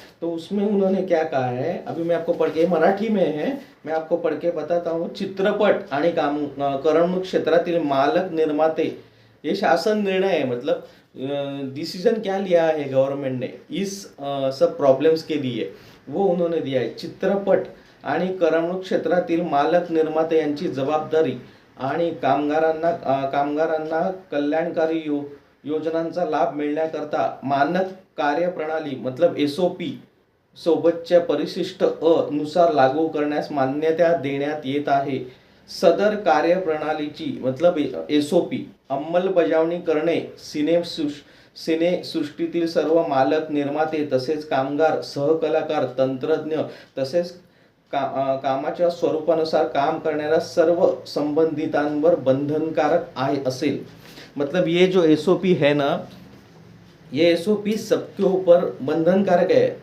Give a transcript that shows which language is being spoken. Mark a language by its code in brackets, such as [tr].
[hi] तो उसमें उन्होंने क्या कहा है अभी मैं आपको पढ़ के, मराठी में है, मैं आपको पढ़ के बताता हूँ। [mr] चित्रपट आणि करमणूक क्षेत्रातील मालक निर्माते, [hi] ये शासन निर्णय है। मतलब डिसीजन क्या लिया है गवर्नमेंट ने इस सब प्रॉब्लम्स के लिए, वो उन्होंने दिया है। [mr] चित्रपट आणि करमणूक क्षेत्रातील मालक निर्माते यांची जबाबदारी आणि कामगारांना कल्याणकारी योजनांचा लाभ मिळण्याकरता मानक कार्यप्रणाली, मतलब एसओपी सोबतच्या परिशिष्ट नुसार लागू करण्यास मान्यता देण्यात येत आहे। सदर कार्यप्रणालीची मतलब SOP अंमलबजावणी करणे, सिनेसृष्टीतील सर्व मालक, निर्माते तसेच कामगार, सहकलाकार, तंत्रज्ञ तसेच कामाच्या स्वरूपानुसार काम करणाऱ्या सर्व संबंधितांवर बंधनकारक आहे असेल. [hi] मतलब ये जो SOP है ना, ये SOP सबके ऊपर बंधनकारक है.